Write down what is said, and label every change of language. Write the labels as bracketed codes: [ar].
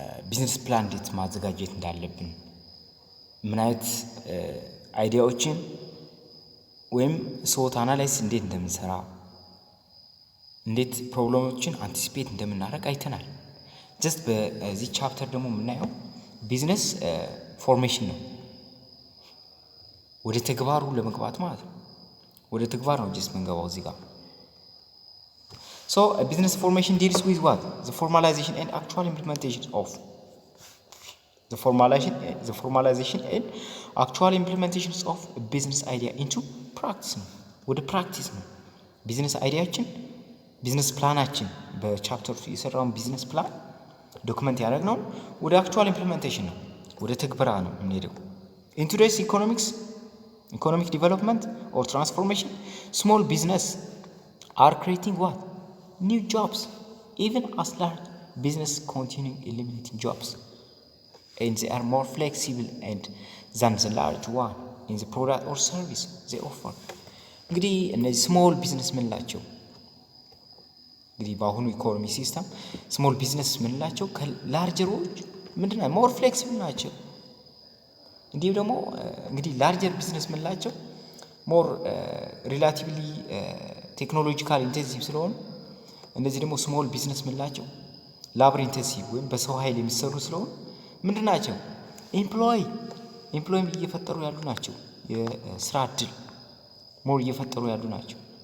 [am] ቢዝነስ ፕላን እንዴት ማዘጋጀት እንዳለብን፣ ምን አይነት አይዲያዎችን ወይም ሶት አናላይዝ እንዴት እንደምንሰራ፣ እንዴት ፕሮብሌሞችን አንቲሲፔት እንደምናደርግ አይተናል። ጀስት በዚህ ቻፕተር ደግሞ የምናየው ቢዝነስ ፎርሜሽን ነው። ወደ ተግባሩ ለመግባት ማለት ነው። ወደ ተግባር ነው ጀስት መንገባው እዚህ ጋር። [en] So a business formation deals with what? The formalization and actual implementation of the formalization and actual implementations of a business idea into practice [am] ነው። ወደ ፕራክቲስ ነው። ቢዝነስ አይዲያችን ቢዝነስ ፕላናችን በቻፕተር 2 የሰራውን ቢዝነስ ፕላን ዶክመንት ያደረግነው ወደ አክቹዋል ኢምፕሊሜንቴሽን ነው። ወደ ተግባራ ነው የምንሄደው። [en] In today's economic development or transformation, small business are creating what? New jobs, even as large business continue eliminating jobs, and they are more flexible and than the large one in the product or service they offer. [am] እንግዲህ እነዚህ ስሞል ቢዝነስ ምንላቸው እንግዲህ በአሁኑ ኢኮኖሚ ሲስተም ስሞል ቢዝነስ ምንላቸው ከላርጀሮች ምንድነው ሞር ፍሌክሲብል ናቸው። እንዲሁም ደግሞ እንግዲህ ላርጀር ቢዝነስ ምንላቸው ሞር ሪላቲቭሊ ቴክኖሎጂካል ኢንቴንሲቭ ስለሆኑ፣ እነዚህ ደግሞ ስሞል ቢዝነስ ምንላቸው ላብር ኢንቴንሲቭ ወይም በሰው ኃይል የሚሰሩ ስለሆኑ ምንድናቸው ኤምፕሎይ እየፈጠሩ ያሉ ናቸው። የስራ እድል ሞር እየፈጠሩ ያሉ ናቸው።